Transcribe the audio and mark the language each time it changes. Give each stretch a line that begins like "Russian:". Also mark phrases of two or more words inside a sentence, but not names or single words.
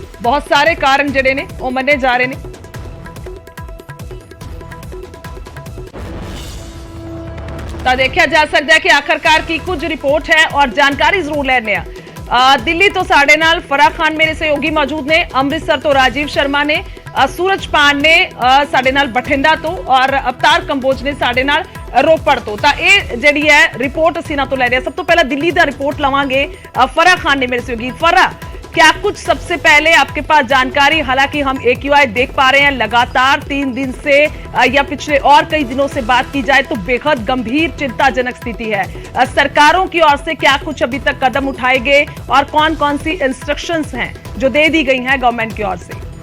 Punjabi: ਬਹੁਤ ਸਾਰੇ ਕਾਰਨ ਜਿਹੜੇ ਨੇ ਉਹ ਮੰਨੇ ਜਾ ਰਹੇ ਨੇ। ਤਾਂ ਦੇਖਿਆ ਜਾ ਸਕਦਾ ਹੈ ਕਿ ਆਖਰਕਾਰ ਕੀ ਕੁਝ ਰਿਪੋਰਟ ਹੈ ਔਰ ਜਾਣਕਾਰੀ ਜ਼ਰੂਰ ਲੈਣੇ ਆ। ਦਿੱਲੀ ਤੋਂ ਸਾਡੇ ਨਾਲ ਫਰਾ ਖਾਨ ਮੇਰੇ ਸਹਿਯੋਗੀ ਮੌਜੂਦ ਨੇ, ਅੰਮ੍ਰਿਤਸਰ ਤੋਂ ਰਾਜੀਵ ਸ਼ਰਮਾ ਨੇ, ਸੂਰਜ ਪਾਨ ਨੇ ਸਾਡੇ ਨਾਲ ਬਠਿੰਡਾ ਤੋਂ ਔਰ ਅਵਤਾਰ ਕੰਬੋਜ ਨੇ ਸਾਡੇ ਨਾਲ ਰੋਪੜ ਤੋਂ। ਯੇ ਜਿਹੜੀ ਹੈ ਰਿਪੋਰਟ ਅਸੀਂ ਇਨ੍ਹਾਂ ਤੋਂ ਲੈ ਰਹੇ। ਸਭ ਤੋਂ ਪਹਿਲਾ ਦਿੱਲੀ ਦਾ ਰਿਪੋਰਟ ਲਵਾਂਗੇ। ਫਰਾ ਖਾਨ ਨੇ ਮੇਰੇ ਸਹਿਯੋਗੀ।
Hindi: फरा, क्या कुछ सबसे पहले आपके पास जानकारी, हालांकि हम AQI देख पा रहे हैं लगातार 3 दिन से या पिछले और कई दिनों से बात की जाए तो बेहद गंभीर चिंताजनक स्थिति है। सरकारों की ओर से क्या कुछ अभी तक कदम उठाए गए और कौन कौन सी इंस्ट्रक्शंस हैं जो दे दी गई हैं गवर्नमेंट की ओर से?